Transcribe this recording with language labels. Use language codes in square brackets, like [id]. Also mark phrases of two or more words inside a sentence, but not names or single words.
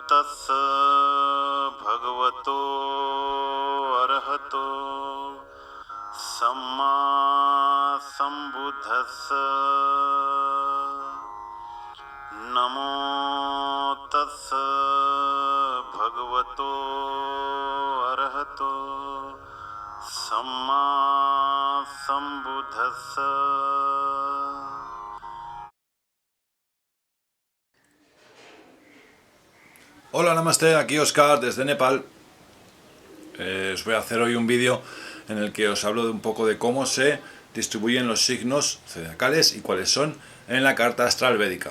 [pi] tassa bhagavato arahato samma sambuddhassa namo tassa bhagavato arahato samma sambuddhassa. [es] Hola, namaste, aquí Oscar desde Nepal. Os voy a hacer hoy un vídeo en el que os hablo de un poco de cómo se distribuyen los signos zodiacales y cuáles son en la carta astral védica.